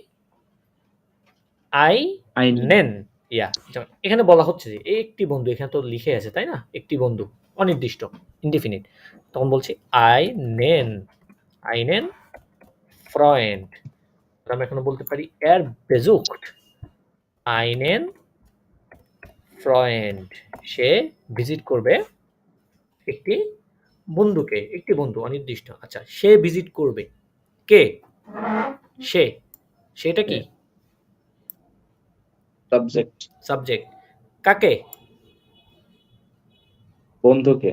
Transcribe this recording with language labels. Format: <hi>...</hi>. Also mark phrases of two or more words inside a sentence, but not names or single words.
<de>আই আইনেন। নেন।</de> <bn>ইয়া, যেমন এখানে বলা হচ্ছে যে একটি বন্ধু, এখানে তো লিখে আছে তাই না? একটি বন্ধু। অনির্দিষ্ট, ইনডিফিনিট। তখন বলছি</bn> <de>einen Freund।</de> <bn>আমরা এখনো বলতে পারি</bn> <de>besucht einen Freund।</de> <bn>সে ভিজিট করবে একটি বন্ধুকে, একটি বন্ধু অনির্দিষ্ট। আচ্ছা, সে ভিজিট করবে, কে? সে, সেটা কি? সাবজেক্ট, সাবজেক্ট। কাকে? বন্ধুকে।</bn>